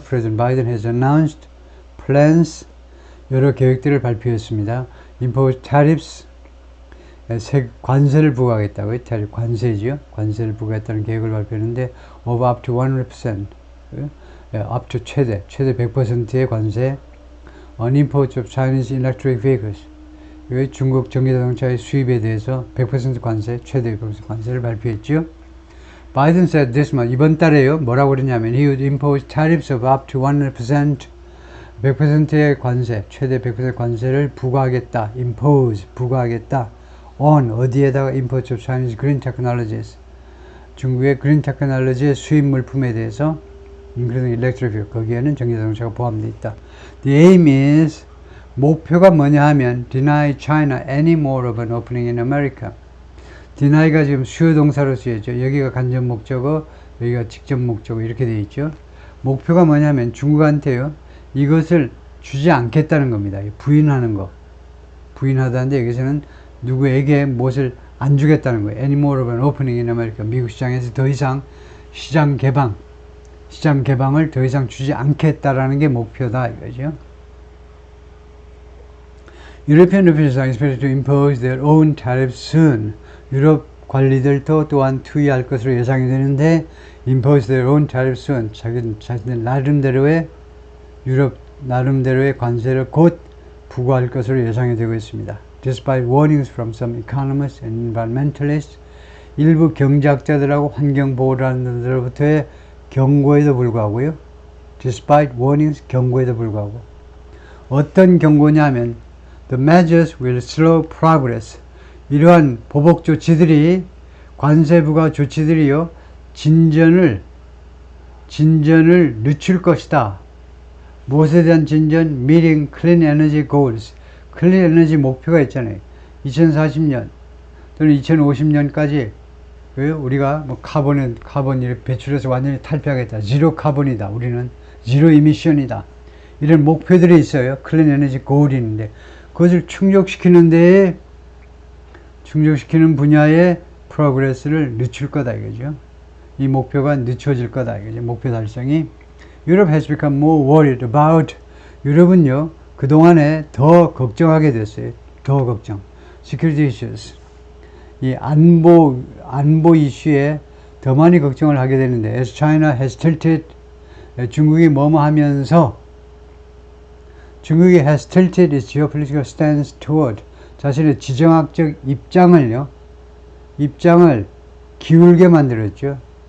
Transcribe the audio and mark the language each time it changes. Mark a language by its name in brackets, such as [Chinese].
[English] President Biden has announced plans. [Korean] 여러 계획들을 발표했습니다. [English] Impose tariffs. [Korean] 관세를 부과하겠다고요. tariff 관세죠. 관세를 부과했다는 계획을 발표했는데 [English] of up to 100%. up to [Korean] 최대 100%의 관세 [English] on imports of Chinese electric vehicles. [Korean] 중국 전기자동차의 수입에 대해서 100% 관세, 최대 100% 관세를 발표했죠. [English] Biden said this month, [Korean] 이번 달에요. 뭐라고 그러냐면 [English] he would impose tariffs of up to 100%, [Korean] 100%의 관세, 최대 100% 관세를 부과하겠다. impose, 부과하겠다. [English] on, [Korean] 어디에다가 [English] imports of Chinese green technologies. [Korean] 중국의 green technology의 수입 물품에 대해서 [English] including electric vehicle, [Korean] 거기에는 전기자동차가 포함되어 있다. [English] The aim is, [Korean] 목표가 뭐냐 하면 [English] deny China any more of an opening in America. [Korean] deny가 지금 수요 동사로 쓰여져. 여기가 간접 목적어, 여기가 직접 목적어 이렇게 되어 있죠. 목표가 뭐냐면 중국한테요, 이것을 주지 않겠다는 겁니다. 부인하는 거. 부인하다는데 여기서는 누구에게 무엇을 안 주겠다는 거예요. [English] any more of an opening in America. [Korean] 미국 시장에서 더 이상 시장 개방을 더 이상 주지 않겠다라는 게 목표다 이거죠. [English] European officials are expected to impose their own tariffs soon. [Korean] 유럽 관리들도 또한 투의할 것으로 예상이 되는데 [English] impose their own tariffs soon. [Korean] 자기들 나름대로의 유럽 나름대로의 관세를 곧 부과할 것으로 예상이 되고 있습니다. [English] Despite warnings from some economists and environmentalists, [Korean] 일부 경제학자들하고 환경보호단들로부터의 경고에도 불구하고요. [English] Despite warnings, [Korean] 경고에도 불구하고. 어떤 경고냐면 [English] The measures will slow progress. [Korean] 이러한 보복 조치들이, 관세 부과 조치들이요, 진전을 늦출 것이다. 무엇에 대한 진전? [English] Meeting clean energy goals. [Korean] 클린 에너지 목표가 있잖아요. 2040년 또는 2050년까지 우리가 뭐 카본을 배출해서 완전히 탈피하겠다. 제로 카본이다. 우리는 제로 이미션이다. 이런 목표들이 있어요. 클린 에너지 고울이 있는데 그것을 충족시키는 분야의 프로그레스를 늦출 거다 이거죠. 이 목표가 늦춰질 거다 이거죠. 목표 달성이. [English] Europe has become more worried about. [Korean] 유럽은요, 그동안에 더 걱정하게 됐어요. 더 걱정. [English] Security issues. [Korean] 이 안보 이슈에 더 많이 걱정을 하게 되는데, [English] as China has tilted, [Korean] 중국이 뭐뭐 하면서, 중국이 [English] has tilted its geopolitical stance toward, [Korean] 자신의 지정학적 입장을 기울게 만들었죠.